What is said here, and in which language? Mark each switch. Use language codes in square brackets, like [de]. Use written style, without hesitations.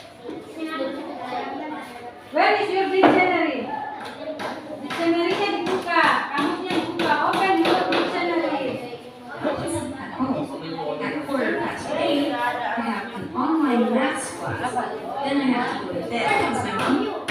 [en] Where is your dictionary? [id] Dictionary-nya dibuka, kamusnya dibuka. [en] Open your dictionary. At home, at 8:15, I have an online maths class. Then I have to go to bed because my mom.